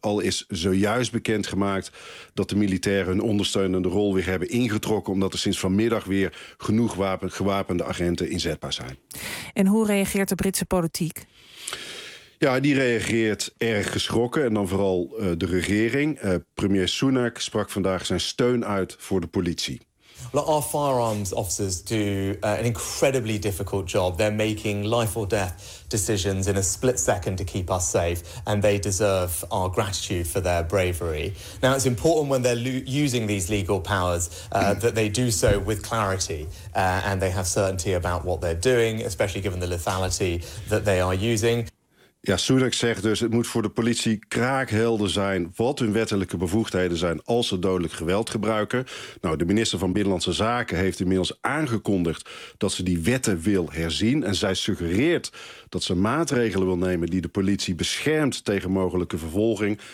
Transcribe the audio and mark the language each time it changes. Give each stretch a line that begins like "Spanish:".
Dutch: Al is zojuist bekendgemaakt dat de militairen hun ondersteunende rol weer hebben ingetrokken, omdat er sinds vanmiddag weer genoeg gewapende agenten inzetbaar zijn. En hoe reageert de Britse politiek? Ja, die reageert erg geschrokken. En dan vooral de regering. Premier Sunak sprak vandaag zijn steun uit voor de politie.
English: Look, our firearms officers do an incredibly difficult job. They're making life or death decisions in a split second to keep us safe. And they deserve our gratitude for their bravery. Now, it's important when they're using these legal powers that they do so with clarity. And they have certainty about what they're doing, especially given the lethality that they are using.
Dutch: Ja, Sunak zegt dus, het moet voor de politie kraakhelder zijn wat hun wettelijke bevoegdheden zijn als ze dodelijk geweld gebruiken. Nou, de minister van Binnenlandse Zaken heeft inmiddels aangekondigd dat ze die wetten wil herzien. En zij suggereert dat ze maatregelen wil nemen die de politie beschermt tegen mogelijke vervolging.